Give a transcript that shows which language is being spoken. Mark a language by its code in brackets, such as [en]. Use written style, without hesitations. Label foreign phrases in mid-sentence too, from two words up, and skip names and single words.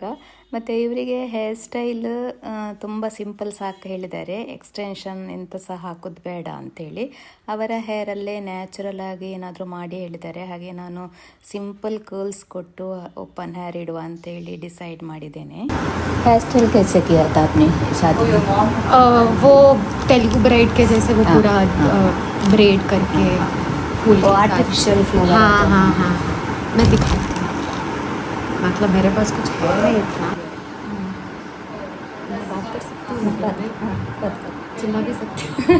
[kn] ಮತ್ತು ಇವರಿಗೆ [en] hair style [kn] ತುಂಬ ಸಿಂಪಲ್ ಸಾಕು ಹೇಳಿದ್ದಾರೆ, ಎಕ್ಸ್ಟೆನ್ಷನ್ ಎಂತ ಸಹ ಹಾಕೋದು ಬೇಡ ಅಂಥೇಳಿ. ಅವರ ಹೇರಲ್ಲೇ ನ್ಯಾಚುರಲ್ ಆಗಿ ಏನಾದರೂ ಮಾಡಿ ಹೇಳಿದ್ದಾರೆ. ಹಾಗೆ ನಾನು [en] simple curls [kn] ಕೊಟ್ಟು [en] open hair [kn] ಇಡುವ ಅಂತೇಳಿ ಡಿಸೈಡ್ ಮಾಡಿದ್ದೇನೆ. [en] hair style [hi] कैसे किया था आपने शादी में? वो [en] Telugu bride [hi] के जैसे वो पूरा ब्रेड करके फूल वो आर्टिफिशियल फूल। हाँ हाँ हाँ, मैं दिखाती हूँ। मतलब मेरे पास कुछ है नहीं इतना। मैं बात कर सकती हूँ, चिल्ला भी सकती हूँ।